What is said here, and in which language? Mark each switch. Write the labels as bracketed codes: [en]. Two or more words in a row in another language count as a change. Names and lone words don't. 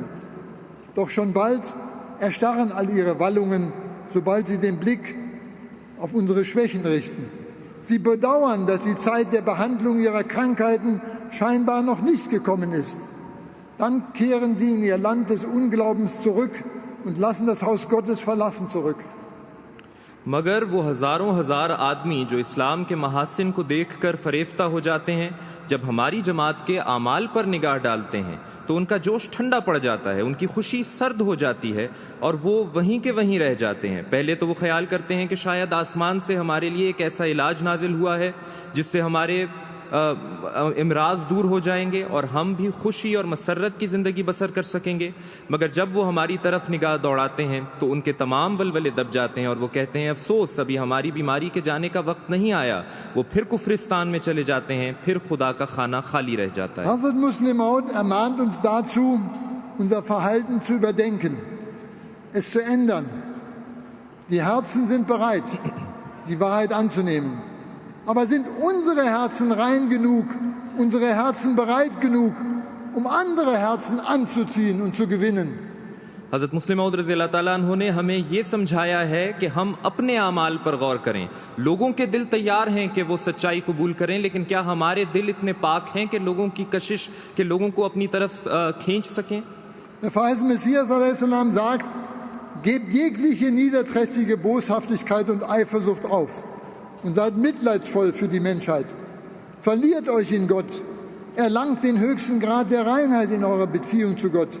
[de] Doch schon bald erstarren all ihre Wallungen, sobald sie den Blick auf unsere Schwächen richten. Sie bedauern, dass die Zeit der Behandlung ihrer Krankheiten scheinbar noch nicht gekommen ist. Dann kehren sie in ihr Land des Unglaubens zurück und lassen das Haus Gottes verlassen zurück. [ur] مگر وہ ہزاروں ہزار آدمی جو اسلام کے محاسن کو دیکھ کر فریفتہ ہو جاتے ہیں، جب ہماری جماعت کے اعمال پر نگاہ ڈالتے ہیں تو ان کا جوش ٹھنڈا پڑ جاتا ہے، ان کی خوشی سرد ہو جاتی ہے اور وہ وہیں کے وہیں رہ جاتے ہیں. پہلے تو وہ خیال کرتے ہیں کہ شاید آسمان سے ہمارے لیے ایک ایسا علاج نازل ہوا ہے جس سے ہمارے امراض دور ہو جائیں گے اور ہم بھی خوشی اور مسرت کی زندگی بسر کر سکیں گے. مگر جب وہ ہماری طرف نگاہ دوڑاتے ہیں تو ان کے تمام ولولے دب جاتے ہیں اور وہ کہتے ہیں افسوس، ابھی ہماری بیماری کے جانے کا وقت نہیں آیا. وہ پھر کفرستان میں چلے جاتے ہیں، پھر خدا کا خانہ خالی رہ جاتا ہے. [de] Hazrat Muslim Maud ermahnt uns dazu, unser Verhalten zu überdenken, es zu ändern. Die Herzen sind bereit, die Wahrheit anzunehmen. Aber sind unsere Herzen rein genug, unsere Herzen bereit genug, um andere Herzen anzuziehen und zu gewinnen? [ur] حضرت مصلح موعود [ar] رضی اللہ تعالیٰ عنہ [ur] نے ہمیں یہ سمجھایا ہے کہ ہم اپنے اعمال پر غور کریں. لوگوں کے دل تیار ہیں کہ وہ سچائی قبول کریں، لیکن کیا ہمارے دل اتنے پاک ہیں کہ لوگوں کی کشش کے لوگوں کو اپنی طرف کھینچ سکیں? [de] Der verheißene Messias a.s. sagt, gebt jegliche niederträchtige Boshaftigkeit und Eifersucht auf und seid mitleidsvoll für die Menschheit. Verliert euch in Gott, erlangt den höchsten Grad der Reinheit in eurer Beziehung zu Gott.